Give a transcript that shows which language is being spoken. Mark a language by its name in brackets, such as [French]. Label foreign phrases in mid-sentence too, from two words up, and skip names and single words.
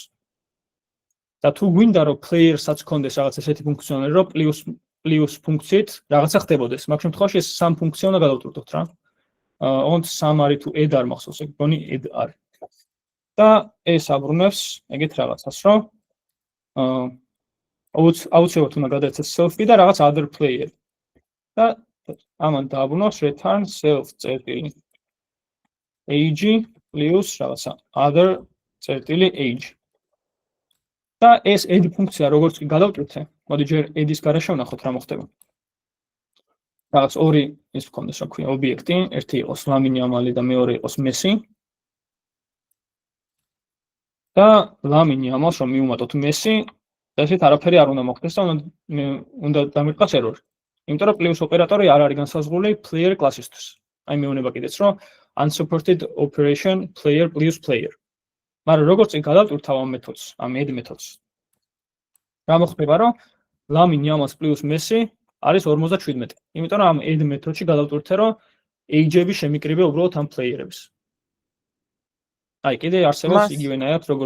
[Georgian] და თუ გვინდა რომ player-საც ქონდეს რაღაც ესეთი ფუნქციონალი, რომ plus ფუნქციით რაღაცა ხდებოდეს. მაგ შემთხვევაში ეს sum ფუნქცია უნდა გადავტვირთოთ რა. ont sum არის თუ add არ მახსოვს, ეგ გონი add არის. და ეს აბრუნებს ეგეთ რაღაცას, რომ აუცილებლად უნდა გადაეცეს self-ი და რაღაც [English] other player. [Georgian] და ამან დააბრუნოს [English] return self [Georgian] წერტილი age plus რაღაცა other წერტილი age. და ეს add ფუნქცია როგორც კი გადავტვირთე, მოდი ჯერ add-ის გარშე ვნახოთ რა მოხდება. რაღაც ორი ის გქონდეს, რა ქვია, ობიექტი, ერთი იყოს ლამინ იამალი და მეორე იყოს messi. და ლამინ იამალს რომ მივუმატოთ messi, ესეთ არაფერი არ უნდა მოხდეს და უნდა დამირყას error. იმიტომ რომ plus ოპერატორი არ არის განსაზღვრული player კლასისთვის. აი მეუბნება კიდეც რომ [English] unsupported operation player plus player. [Georgian] მაგრამ როგორც კი გადავტვირთავ ამ მეთოდს, ამ add მეთოდს. რა მოხდება, რომ ლამინ იამალს plus messi არის 57. იმიტომ რომ ამ add მეთოდში გადავტვირთე, რომ age-ები შემიკრიბე უბრალოდ ამ player-ების. აი, კიდე არსებობს იგივენაირად როგორც